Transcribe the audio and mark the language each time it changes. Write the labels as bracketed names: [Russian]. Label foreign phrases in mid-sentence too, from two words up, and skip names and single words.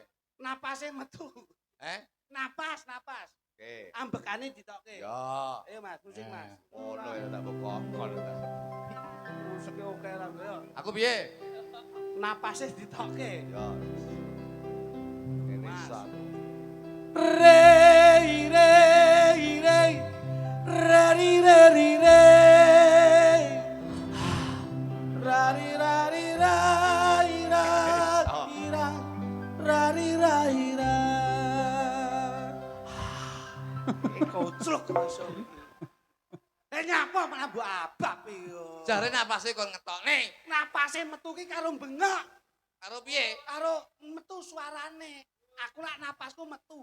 [Javanese] napase metu. Napas. Oke. Ambekane ditokke. Ya. Ayo Mas, musik Mas. Ngono ya tak kokon. Musike oke ra kowe. Aku piye? Napase ditokke. Ya. Ini Mas. sak. Rei rei rei rari rari rei rari rari rai rai rari rai rai. Koclok iso. Nyapa malah mbok abab iki yo. Jare napase kon ngetokne. Napase metu ki karo bengok, Karo piye? karo metu suarane. Aku lak napasku metu.